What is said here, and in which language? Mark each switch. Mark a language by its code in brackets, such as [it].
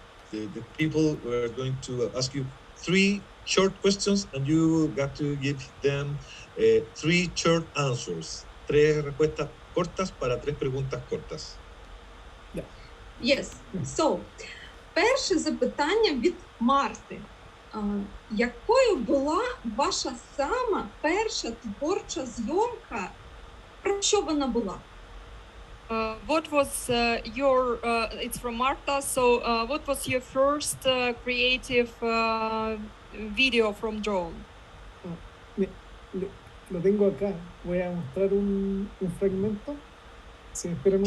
[en] The people are going to ask you 3 short questions, and you got to give them 3 short answers. [es] 3 respuestas cortas para 3 preguntas cortas. [en] Yes. [uk] So, перше запитання від Марти. Якою була ваша сама перша творча зйомка? Про що вона була? [en] What was your, it's from Marta, so what was your first creative video from drone? [es] Lo tengo acá. Voy a mostrar un fragmento. Si me esperan un